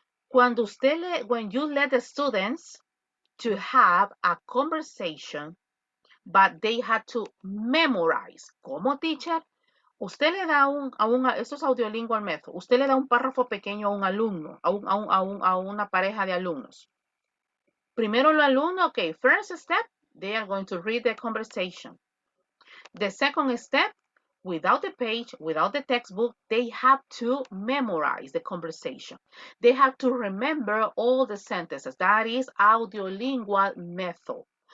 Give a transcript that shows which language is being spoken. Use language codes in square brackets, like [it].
[en] When you let the students to have a conversation, but they had to memorize. [es] ¿Cómo, teacher? Usted le da esto es audiolingual method, usted le da un párrafo pequeño a un alumno, a una pareja de alumnos. Primero el alumno, [en] okay, first step, they are going to read the conversation. The second step, without the page, without the textbook, they have to memorize the conversation. They have to remember all the sentences. That is audiolingual method.